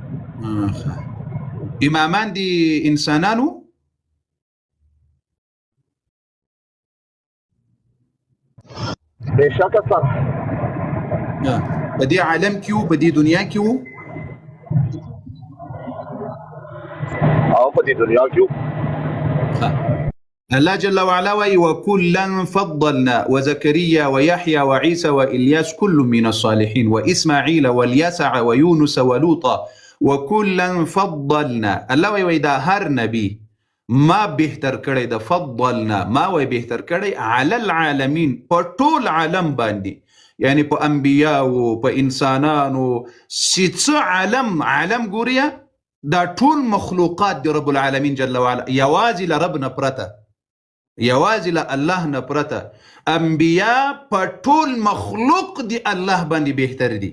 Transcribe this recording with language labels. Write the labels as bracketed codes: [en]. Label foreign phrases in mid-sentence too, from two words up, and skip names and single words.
[ps] امامان دي انسانانو بشک سره په دې عالم کې وو، په دې دنیا کې وو. او په دې دنیا کې [ar] الله جل وعلا وي وكلا فضلنا وزكريا ويحيى وعيسى وإلياس كل من الصالحين وإسماعيل واليسع ويونس ولوطا وكلا فضلنا. [ps] الله وي دا هر نبي ما بهتر کړی د فضلنا، ما وي بهتر کړی [ar] على العالمين، [ps] په ټول عالم باندې، یعنی په انبیاءو، په انسانانو، څه عالم ګوریا دا ټول مخلوقات دی [ar] رب العالمین جل وعلا، [ps] یوازې له رب نه پرته، یوازې له الله نه پرته انبیاء په ټول مخلوق دی الله باندې بهتر دي.